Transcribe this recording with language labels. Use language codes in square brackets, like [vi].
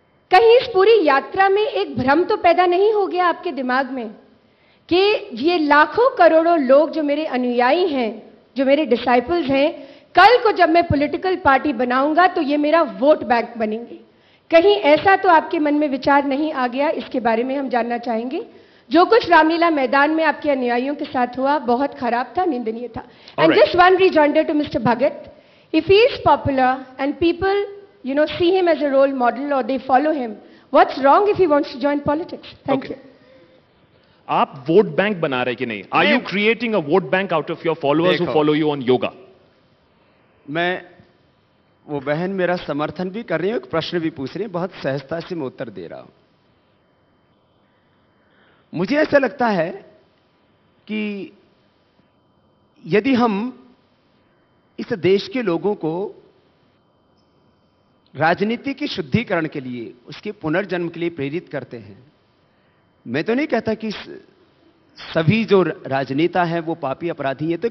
[hi] कहीं इस पूरी यात्रा में एक भ्रम तो पैदा नहीं हो गया आपके दिमाग में कि ये लाखों करोड़ों लोग जो मेरे अनुयायी हैं, जो मेरे डिसाइपल्स हैं, कल को जब मैं पॉलिटिकल पार्टी बनाऊंगा तो ये मेरा वोट बैंक बनेंगे? कहीं ऐसा तो आपके मन में विचार नहीं आ गया? इसके बारे में हम जानना चाहेंगे. जो कुछ रामलीला मैदान में आपके अनुयायियों के साथ हुआ बहुत खराब था, निंदनीय था. [en] And just one rejoinder to mister Bhagat, if he is popular and people see him as a role model or they follow him, what's wrong if he wants to join politics? Thank you. [hi] आप vote bank बना रहे कि नहीं? [en] Are you creating a vote bank out of your followers who follow you on yoga? [hi] मैं, वो बहन मेरा समर्थन भी कर रही है, एक प्रश्न भी पूछ रही है, बहुत सहजता से मैं उत्तर दे रहा हूं. मुझे ऐसा लगता है कि यदि हम इस देश के लोगों को राजनीति की शुद्धिकरण के लिए, उसके पुनर्जन्म के लिए प्रेरित करते हैं, मैं तो नहीं कहता कि सभी जो राजनेता हैं वो पापी अपराधी हैं.